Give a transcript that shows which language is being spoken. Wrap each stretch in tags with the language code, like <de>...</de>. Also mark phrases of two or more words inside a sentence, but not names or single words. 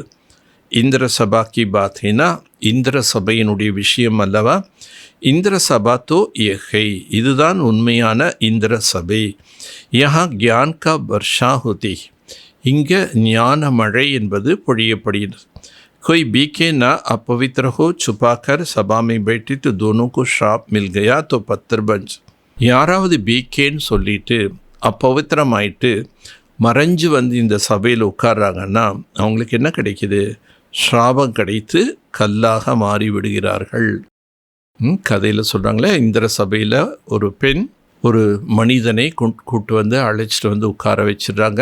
<hi>इंद्र सभा की बात है ना,</hi> <ta>இந்திர சபையினுடைய விஷயம் அல்லவா?</ta> <hi>इंद्र सभा तो यही,</hi> <ta>இதுதான் உண்மையான இந்திர சபை.</ta> <hi>यहाँ ज्ञान का वर्षा होती,</hi> <ta>இங்கே ஞான மழை என்பது பொழியப்படுகிறது.</ta> <hi>कोई बीके ना अपवित्र हो, छुपाकर सभा में बैठी तो दोनों को श्राप मिल गया तो पत्थर बंच.</hi> <ta>யாராவது பீக்கேன்னு சொல்லிட்டு அப்பவித்திரமாயிட்டு மறைஞ்சு இந்த சபையில் உட்கார்றாங்கன்னா அவங்களுக்கு என்ன கிடைக்கிது? ஸ்ராபம் கிடைத்து கல்லாக மாறி விடுகிறார்கள். கதையில் சொல்கிறாங்களே, இந்திர சபையில் ஒரு பெண் ஒரு மனிதனை கூட்டு அழைச்சிட்டு உட்கார வச்சிடுறாங்க.</ta>